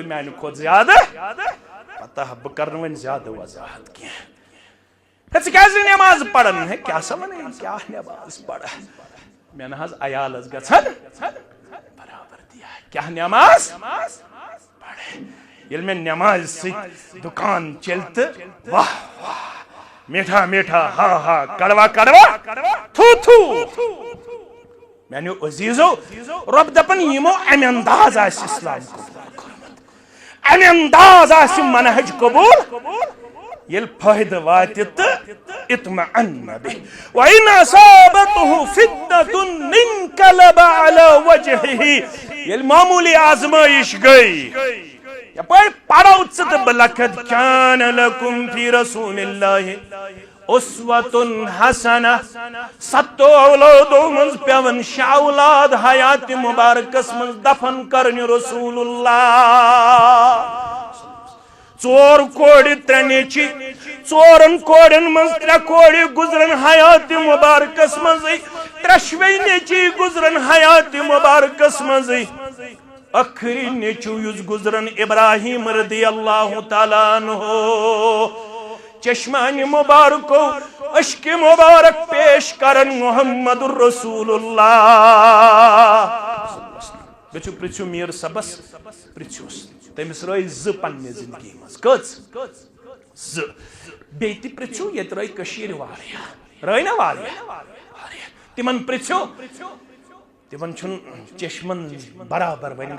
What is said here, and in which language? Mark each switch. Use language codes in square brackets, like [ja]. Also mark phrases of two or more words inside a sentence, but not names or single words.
[ks] میانہِ کھۄتہٕ زیادٕ پتہ بہٕ کرٕ نہٕ وۄنۍ زیادٕ وضاحت کینٛہہ ژٕ کیٛازِ نٮ۪ماز پران ہے کیٛاہ سا ونان کیٛاہ نٮ۪ماز پرٕ مےٚ نہ حظ عیالس گژھان برابردی کیٛاہ نٮ۪ماز پرٕ ییٚلہِ مےٚ نٮ۪مازِ سۭتۍ دُکان چلہِ تہٕ واہ واہ [ur] میٹھا میٹھا ہا ہا کڑوا کڑوا تھو تھو [ks] میانیو عزیزو رب دپن یمو امہِ انداز آسہِ اسلام قبول کوٚرمُت امہِ انداز آسہِ منہج قبول ییٚلہِ فٲیدٕ واتہِ تہٕ اطمئن بِہ [ar] وَإِنْ أَصَابَتْهُ فِتْنَةٌ انقلب عَلَى وَجْهِهِ [ks] ییٚلہِ معموٗلی آزمٲیش گٔے یپٲرۍ پرو ژٕ تہٕ بہٕ [ar] لقد كان لكم في رسول الله اسوة حسنة [ks] ستو اولادو منز پیون شاہ اولاد حیات مبارکس منز دفن کرن رسول اللہ ژور کوڑِ ترٛےٚ نیچی ژورن کوڑن منز ترٛےٚ کوڑِ گزرن حیات مبارکس منزٕے ترٛشوے نیچی گزرن حیات مبارکس منزٕے ٲخری نیچو یُس گزرن ابراہیم [ar] رضی اللہ تعالیٰ عنہ [ks] چشمانِ مبارکو اشک مبارک پیش کرن محمد الرسول اللہ گژھو پرژھو میر صبس پرژھوس تٔمِس رٲے زٕ پننہِ زندگی منٛز کٔژ زٕ بیٚیہِ تہِ پرژھو ییٚتہِ رٲے کٔشیٖرِ واریاہ رٲے نا واریاہ تِمن پرژھو تِمن چھُنہٕ چشمن برابر وۄنۍ